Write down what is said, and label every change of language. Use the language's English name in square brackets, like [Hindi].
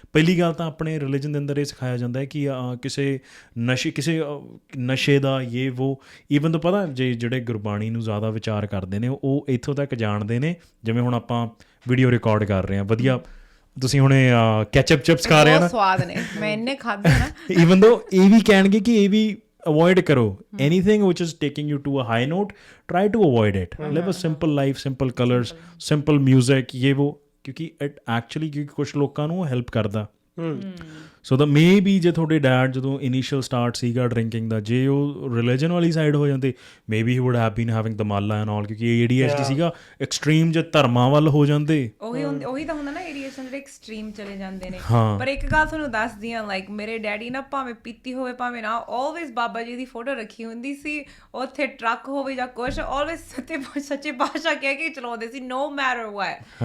[Punjabi] ਪਹਿਲੀ ਗੱਲ ਤਾਂ ਆਪਣੇ ਰਿਲੀਜਨ ਦੇ ਅੰਦਰ ਇਹ ਸਿਖਾਇਆ ਜਾਂਦਾ ਹੈ ਕਿ ਕਿਸੇ ਨਸ਼ੇ ਦਾ ਇਹ ਵੋ, ਈਵਨ ਤੋਂ ਪਤਾ ਜੇ ਜਿਹੜੇ ਗੁਰਬਾਣੀ ਨੂੰ ਜ਼ਿਆਦਾ ਵਿਚਾਰ ਕਰਦੇ ਨੇ ਉਹ ਇੱਥੋਂ ਤੱਕ ਜਾਣਦੇ ਨੇ। ਜਿਵੇਂ ਹੁਣ ਆਪਾਂ ਵੀਡੀਓ ਰਿਕਾਰਡ ਕਰ ਰਹੇ ਹਾਂ, ਵਧੀਆ ਤੁਸੀਂ ਹੁਣੇ ਕੈਚਅਪ ਚਿਪਸ ਖਾ ਰਹੇ ਹੋ ਨਾ, ਸਵਾਦ ਨੇ, ਮੈਂ ਇੰਨੇ ਖਾਧੇ ਨਾ। [English] even though [Punjabi] ਇਹ ਵੀ ਕਹਿਣਗੇ ਕਿ ਇਹ ਵੀ [English] avoid karo anything which is taking you to a high note, try to avoid it. Live a simple life, simple colors, simple music, [Hindi] ये वो, क्योंकि [English] it actually [Hindi] क्योंकि कुछ लोगों [Punjabi] ਨੂੰ ਹੈਲਪ ਕਰਦਾ। ਸੋ ਦਾ ਮੇ ਬੀ ਜੇ ਤੁਹਾਡੇ ਡੈਡ ਜਦੋਂ ਇਨੀਸ਼ੀਅਲ ਸਟਾਰਟ ਸੀਗਾ ਡਰਿੰਕਿੰਗ ਦਾ, ਜੇ ਉਹ ਰਿਲੀਜਨ ਵਾਲੀ ਸਾਈਡ ਹੋ ਜਾਂਦੇ, [English] may be he wood have been having ਦਮਾਲਾ [Punjabi] and all, ਕਿਉਂਕਿ ADHD ਸੀਗਾ ਐਕਸਟ੍ਰੀਮ ਜੇ ਧਰਮਾਂ ਵੱਲ ਹੋ ਜਾਂਦੇ। ਉਹੀ ਤਾਂ ਹੁੰਦਾ ਨਾ, ADHD ਜਿਹੜੇ ਐਕਸਟ੍ਰੀਮ ਚਲੇ ਜਾਂਦੇ ਨੇ। ਪਰ ਇੱਕ ਗੱਲ ਤੁਹਾਨੂੰ ਦੱਸਦੀ ਹਾਂ, ਲਾਈਕ ਮੇਰੇ ਡੈਡੀ ਨਾ ਭਾਵੇਂ ਪੀਤੀ ਹੋਵੇ ਭਾਵੇਂ ਨਾ, ਆਲਵੇਜ਼ ਬਾਬਾ ਜੀ ਦੀ ਫੋਟੋ ਰੱਖੀ ਹੁੰਦੀ ਸੀ, ਉੱਥੇ ਟਰੱਕ ਹੋਵੇ ਜਾਂ ਕੁਛ, ਆਲਵੇਜ਼ ਸੱਚੇ ਪਾਤਸ਼ਾਹ ਕਹਿ ਕੇ ਚਲਾਉਂਦੇ ਸੀ, [English] no matter what।